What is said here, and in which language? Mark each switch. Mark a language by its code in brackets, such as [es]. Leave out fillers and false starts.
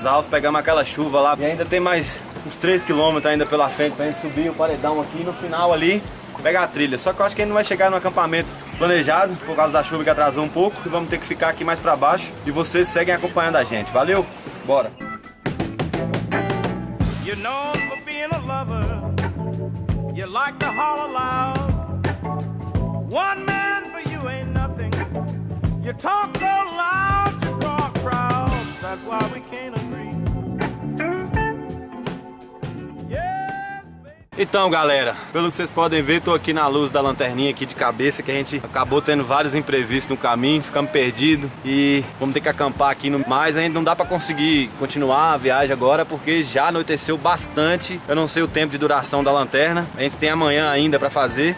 [pt] Pegamos aquela chuva lá e ainda tem mais uns 3 km ainda pela frente pra gente subir o paredão aqui no final ali, pegar a trilha. Só que eu acho que a gente não vai chegar no acampamento planejado por causa da chuva que atrasou um pouco e vamos ter que ficar aqui mais pra baixo e vocês seguem acompanhando a gente. Valeu? Bora! [en] You know for being a lover, you like to holler loud. One man for you ain't nothing. You talk so loud, you draw a crowd. That's why we can't agree. Yeah, baby. [pt] Então, galera, pelo que vocês podem ver, tô aqui na luz da lanterninha aqui de cabeça, que a gente acabou tendo vários imprevistos no caminho, ficamos perdidos e vamos ter que acampar aqui no... Mas ainda não dá pra conseguir continuar a viagem agora, porque já anoiteceu bastante. Eu não sei o tempo de duração da lanterna, a gente tem amanhã ainda pra fazer.